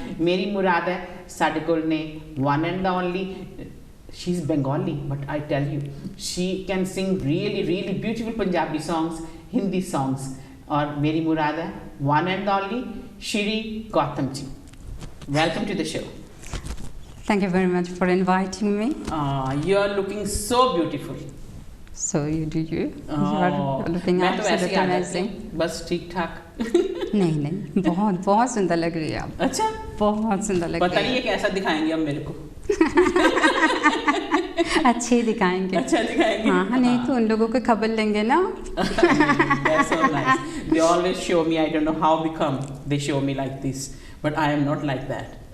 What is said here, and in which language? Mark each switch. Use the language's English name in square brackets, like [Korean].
[Hindi] मेरी मुराद है साडे कोल ने [English] one and only, she's Bengali but I tell you she can sing really beautiful Punjabi songs, Hindi songs, [Hindi] और मेरी मुराद है [English] one and only Shri Gautam ji। Welcome to the show। Thank you very much for inviting me। You are looking so beautiful। So you are looking absolutely amazing। [Hindi] बस ठीक ठाक। नहीं बहुत सुंदर लग रही है आप। अच्छा, बहुत सुंदर लग रही है। पता नहीं है कैसा दिखाएंगे अब मेरे को। अच्छे दिखाएंगे। अच्छा दिखाएंगे। हाँ, नहीं तो उन लोगों को खबर लेंगे ना। [English] That's so nice। They always show me, I don't know how come they show me like this, but I am not like that।